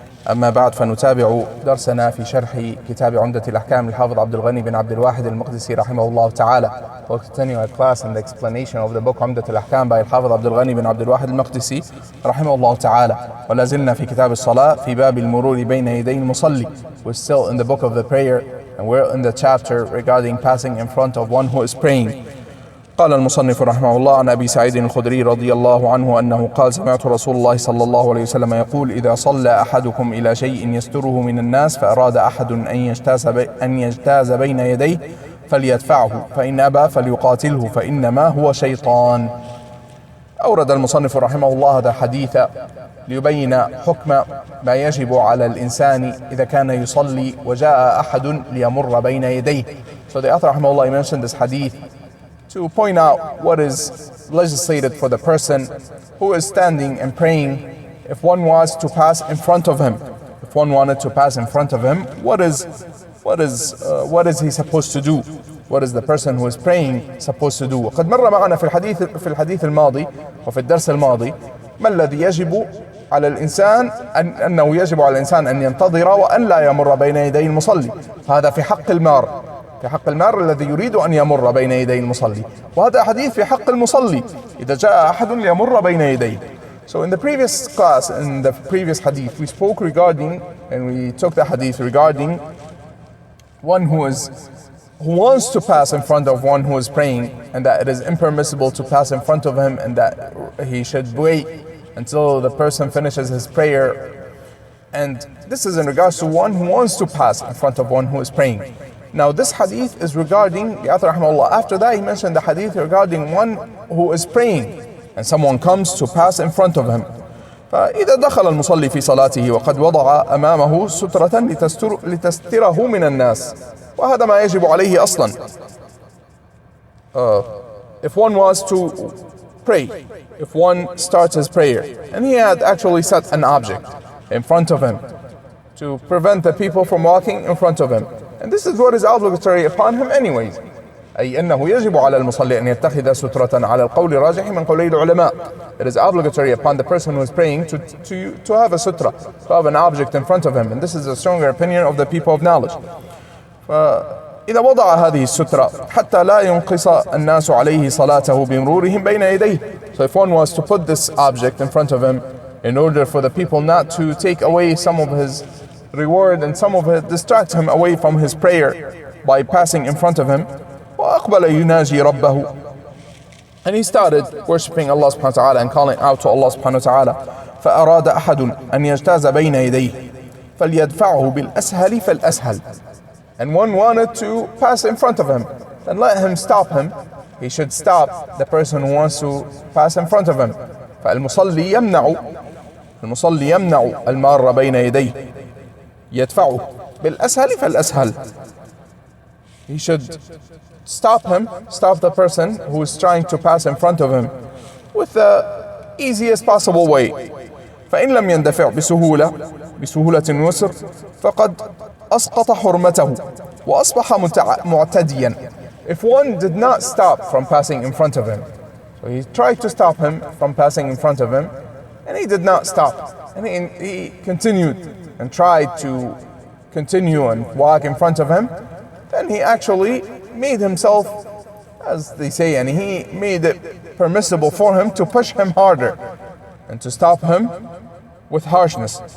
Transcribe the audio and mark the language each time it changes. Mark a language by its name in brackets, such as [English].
[Arabic] أما بعد، فنتابع درسنا في شرح كتاب عمدة الأحكام للحافظ عبد الغني بن عبد الواحد المقدسي رحمه الله تعالى. [English] We'll continue our class in the explanation of the book عمدة الأحكام by الحافظ عبد الغني بن عبد الواحد المقدسي رحمه الله تعالى. [Arabic] ولا زلنا في كتاب الصلاة في باب المرور بين يدي المصلي. [English] We're still in the book of the prayer and we're in the chapter regarding passing in front of one who is praying. [Arabic] قال المصنف رحمه الله عن أبي سعيد الخدري رضي الله عنه أنه قال: سمعت رسول الله صلى الله عليه وسلم يقول: إذا صلى أحدكم إلى شيء يستره من الناس فأراد أحد أن يجتاز بين يديه فليدفعه، فإن أبى فليقاتله فإنما هو شيطان. أورد المصنف رحمه الله هذا الحديث ليبين حكم ما يجب على الإنسان إذا كان يصلي وجاء أحد ليمر بين يديه. [English] So the author [Arabic] رحمه الله [English] mentioned this hadith to point out what is legislated for the person who is standing and praying. If one was to pass in front of him, if one wanted to pass in front of him, what is he supposed to do? What is the person who is praying supposed to do? [Arabic] وقد مر معنا في الحديث الماضي وفي الدرس الماضي ما الذي يجب على الإنسان أنه يجب على الإنسان أن ينتظر وأن لا يمر بين يدي المصلي. هذا في حق المار، في حق المار الذي يريد أن يمر بين يدي المصلي، وهذا حديث في حق المصلي إذا جاء أحد ليمر بين يديه. [English] So in the previous class, in the previous hadith, we spoke regarding, and we took the hadith regarding one who wants to pass in front of one who is praying, and that it is impermissible to pass in front of him, and that he should wait until the person finishes his prayer. And this is in regards to one who wants to pass in front of one who is praying. Now this hadith is regarding the author rahimahullah. After that he mentioned the hadith regarding one who is praying and someone comes to pass in front of him. [Arabic] فإذا دخل المصلي في صلاته وقد وضع أمامه سترة لتستره من الناس، وهذا ما يجب عليه أصلا. [English] If one was to pray, if one starts his prayer and he had actually set an object in front of him to prevent the people from walking in front of him, and this is what is obligatory upon him anyways. [Arabic] أي أنه يجب على المصلي أن يتخذ سترة على القول الراجح من قولي العلماء. [English] It is obligatory upon the person who is praying to have a sutra, to have an object in front of him, and this is a stronger opinion of the people of knowledge. [Arabic] فإذا وضع هذه السترة حتى لا ينقص الناس عليه صلاته بمرورهم بين يديه. [English] So if one was to put this object in front of him in order for the people not to take away some of his reward and some of it distract him away from his prayer by passing in front of him. [Arabic] وأقبل يناجي ربه, [English] and he started worshipping Allah subhanahu wa ta'ala and calling out to Allah subhanahu wa ta'ala. [Arabic] فأراد أحد أن يجتاز بين يديه فليدفعه بالأسهل فالأسهل. [English] And one wanted to pass in front of him, then let him stop him. He should stop the person who wants to pass in front of him. [Arabic] فالمصلي يمنع المار بين يديه يدفعه بالأسهل فالأسهل. [English] He should stop the person who is trying to pass in front of him with the easiest possible way. [Arabic] فإن لم يندفع بسهولة يسر فقد أسقط حرمته وأصبح معتديا. [English] If one did not stop from passing in front of him, so he tried to stop him from passing in front of him, and he did not stop, and he continued and tried to continue and walk in front of him, then he actually made himself, as they say, and he made it permissible for him to push him harder and to stop him with harshness.